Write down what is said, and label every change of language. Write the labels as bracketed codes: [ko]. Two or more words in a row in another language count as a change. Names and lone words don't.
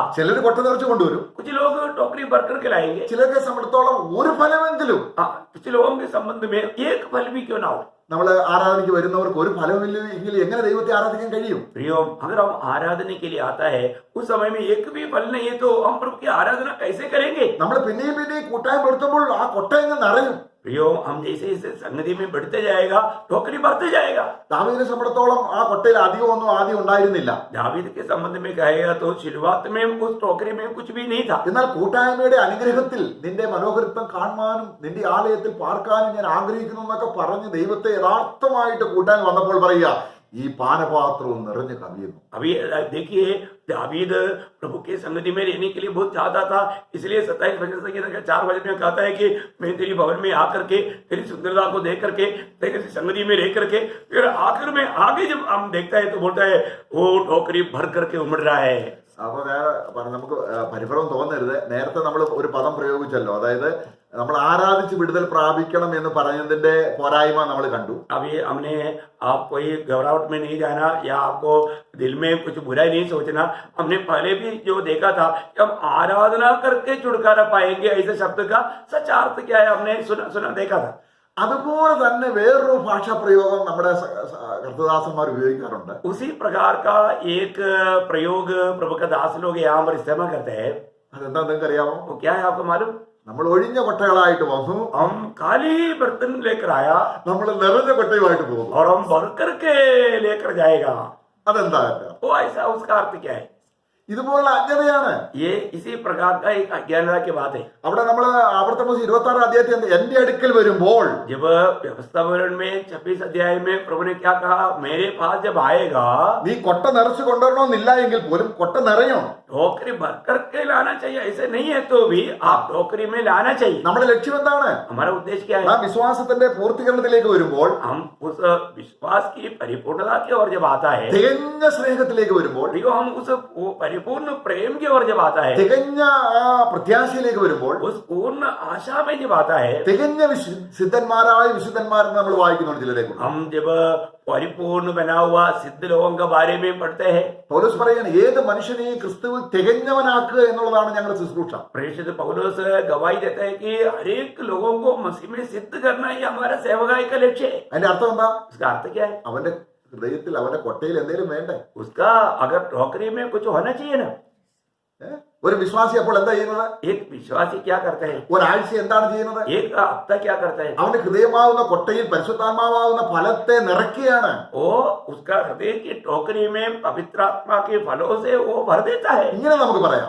[ml] ചിലർ കൊട്ട നിറച്ച് കൊണ്ടുവരും, [hi] कुछ लोग टोकरी भर करके लाएंगे, [ml] ചിലരെ സംബന്ധിച്ചോളം ഒരു ഫലമെങ്കിലും. [hi] कुछ लोगों के संबंध में एक फल भी क्यों ना हो. [ml] നമ്മൾ ആരാധനയ്ക്ക് വരുന്നവർക്ക് ഒരു ഫലമില്ല എങ്കിൽ എങ്ങനെ ദൈവത്തെ ആരാധിക്കാൻ കഴിയും? [hi] प्रियो, अगर हम आराधना के लिए आता है उस समय में एक भी फल नहीं है तो हम प्रभु की आराधना कैसे करेंगे? [ml] നമ്മൾ പിന്നെയും കൂട്ടായ്മ എടുത്തുമ്പോൾ ആ കൊട്ട എങ്ങ് നിറയും. [hi] प्रियो, हम जैसे जैसे संगति में बढ़ते जाएगा टोकरी बढ़ते जाएगा. [ml] ദാവീദിനെ സംബന്ധിച്ചോളം ആ കൊട്ടയിൽ അധികമൊന്നും ആദ്യം ഉണ്ടായിരുന്നില്ല. [hi] दावीद के संबंध में कहेगा तो शुरुआत में उस टोकरी में कुछ भी नहीं था. [ml] എന്നാൽ കൂട്ടായ്മയുടെ അനുഗ്രഹത്തിൽ നിന്റെ മനോഹരത്വം കാണുവാനും നിന്റെ ആലയത്തിൽ പാർക്കാനും ഞാൻ ആഗ്രഹിക്കുന്നു എന്നൊക്കെ പറഞ്ഞ് ദൈവത്തെ യഥാർത്ഥമായിട്ട് കൂട്ടാൻ വന്നപ്പോൾ പറയുക, ഈ പാനപാത്രവും നിറഞ്ഞു കവിയുന്നു. [hi] अभी देखिए, दावीद प्रभु के संगति में रहने के लिए बहुत चाहता था, इसलिए 27 वचन से 4 वचन में कहता है कि मैं तेरी भवन में आकर के तेरी सुंदरता को देख करके तेरी संगति में रह करके फिर आखिर में आगे जब हम देखता है तो बोलता है वो टोकरी भर करके उमड़ रहा है. [ml] അപ്പൊ നമുക്ക് പരിഭ്രമം തോന്നരുത്. നേരത്തെ നമ്മൾ ഒരു പദം പ്രയോഗിച്ചല്ലോ, അതായത് നമ്മൾ ആരാധിച്ച് വിടുതൽ പ്രാപിക്കണം എന്ന് പറഞ്ഞതിന്റെ പോരായ്മ നമ്മൾ കണ്ടു. [hi] अभी हमने आप कोई घबराहट में नहीं जाना या आपको दिल में कुछ बुराई नहीं सोचना. हमने पहले भी जो देखा था कि हम आराधना करके छुटकारा पाएंगे, ऐसे शब्द का सच अर्थ क्या है हमने सुना देखा था. [ml] അതുപോലെ തന്നെ വേറൊരു ഭാഷാ പ്രയോഗം നമ്മുടെ കർത്തദാസന്മാർ ഉപയോഗിക്കാറുണ്ട്. [hi] उसी प्रकार का एक प्रयोग प्रभु का दास लोग यहाँ पर इस्तेमाल करते हैं. [ml] അതെന്താ നിങ്ങൾക്ക് അറിയാമോ? [hi] वो क्या है आपको मालूम? [ml] നമ്മൾ ഒഴിഞ്ഞ കൊട്ടകളായിട്ട് വന്നു, [hi] हम खाली बर्तन लेकर आया [ml] നമ്മൾ നിറഞ്ഞ കൊട്ടയുമായിട്ട് പോകും. [hi] और हम भर करके लेकर जाएगा. [ml] അതെന്താ? [hi] वो ऐसा उसका अर्थ क्या है? [ml] ഇതുപോലുള്ള അജ്ഞതയാണ്. [hi] ये इसी प्रकार का एक अज्ञानता की बात है. [ml] അവിടെ നമ്മൾ ആവർത്തന 26 അധ്യായത്തിൽ എന്റെ അടുക്കൽ വരുമ്പോൾ, [hi] जब व्यवस्था विवरण में 26 अध्याय में प्रभु ने क्या कहा, मेरे पास जब आएगा [ml] നീ കൊട്ട നിറച്ച് കൊണ്ടുവരണമെന്നില്ല എങ്കിൽ പോലും കൊട്ട നിറയും. [hi] टोकरी भर करके लाना चाहिए, ऐसे नहीं है तो भी आप टोकरी में लाना चाहिए. [ml] നമ്മുടെ ലക്ഷ്യം എന്താണ്? [hi] हमारा उद्देश्य क्या ആ है? [ml] വിശ്വാസത്തിന്റെ പൂർത്തീകരണത്തിലേക്ക് വരുമ്പോൾ, [hi] हम उस विश्वास की परिपूर्णता की ओर जब आता है, [ml] തികഞ്ഞ സ്നേഹത്തിലേക്ക് വരുമ്പോൾ, [hi] हम उस परिपूर्ण प्रेम की ओर जब आता है, [ml] തികഞ്ഞ ആ പ്രത്യാശയിലേക്ക് വരുമ്പോൾ, [hi] उस पूर्ण आशा में जब आता है, [ml] തികഞ്ഞ സിദ്ധന്മാരായ വിശുദ്ധന്മാരെന്ന് നമ്മൾ വായിക്കുന്നുണ്ട് ചിലരെ. [hi] हम जब परिपूर्ण बना हुआ सिद्ध लोगों के बारे में पढ़ते हैं. [ml] പൗലോസ് പറയാണ്, ഏത് മനുഷ്യനെയും ക്രിസ്തുവിൽ തികഞ്ഞവനാക്കുക എന്നുള്ളതാണ് ഞങ്ങളുടെ ശുശ്രൂഷ. [hi] प्रेषित पौलुस गवाही देता है कि हर एक लोगों को मसीह में सिद्ध करना ही हमारा सेवकाई का लक्ष्य है. [ml] അതിന്റെ अर्थം എന്താ? [hi] उसका अर्थ क्या है? [ml] അവന്റെ ഹൃദയത്തിൽ അവന്റെ കൊട്ടയിൽ എന്തെങ്കിലും വേണ്ടേ? [hi] उसका अगर टोकरी में कुछ होना चाहिए ना. [ml] ഒരു വിശ്വാസി അപ്പോൾ എന്താ ചെയ്യുന്നത്? [hi] एक विश्वासी क्या करता है? [ml] ഒരാഴ്ച എന്താണ് ചെയ്യുന്നത്? [hi] एक हफ्ता क्या करता है? [ml] അവന്റെ ഹൃദയമാവുന്ന കൊട്ടയിൽ പരിശുദ്ധാത്മാവാവുന്ന ഫലത്തെ നിറയ്ക്കുകയാണ്. [hi] वो उसका हृदय की टोकरी में पवित्र आत्मा के फलों से वो भर देता है. [ml] ഇങ്ങനെ നമുക്ക് പറയാം,